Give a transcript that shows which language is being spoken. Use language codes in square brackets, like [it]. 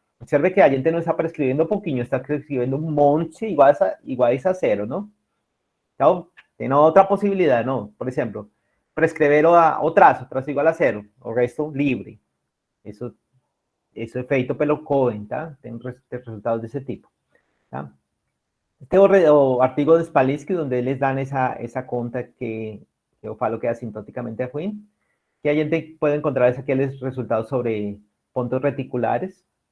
[es] Observe que la gente no está prescribiendo poquinho, está prescribiendo un monte iguales a 0, ¿no? [pt] Então, tem outra possibilidade, não? Por exemplo, prescrever o traço igual a 0, o resto livre. Isso é feito pelo Cohen, tá? Tem resultados desse tipo, tá? [es] Este es o artículo de Spalitsky, donde les dan esa conta [pt] que yo falo [es] que asintóticamente afín, que a gente puede encontrar aquellos resultados sobre puntos reticulares,